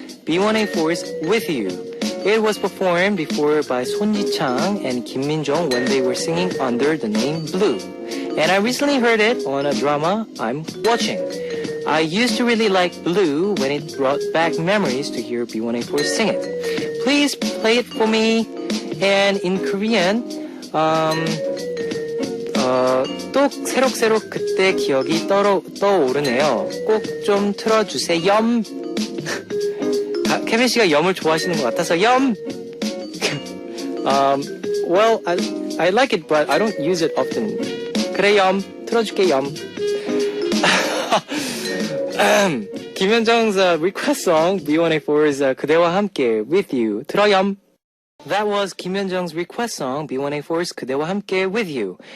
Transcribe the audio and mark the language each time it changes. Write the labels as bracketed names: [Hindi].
[English] B1A4 is With You. It was performed before by Son Ji-chang and Kim Min-jung when they were singing under the name Blue. And I recently heard it on a drama I'm watching. I used to really like Blue when it brought back memories to hear B1A4 sing it. Please play it for me. And in Korean, [Korean] 또 새록새록 그때 기억이 떠오르네요. 꼭 좀 틀어주세요. 케빈 씨가 염을 좋아하시는 것 같아서 염! [English] Well, I like it, but I don't use it often. [Korean] 그래, 염. 틀어줄게, 염. [English] 김현정's request song, B1A4's [Korean] 그대와 함께, [English] With You. [Korean] 들어, 염. [English] That was Kim Hyun-jung's request song, B1A4's [Korean] 그대와 함께 [English] with you.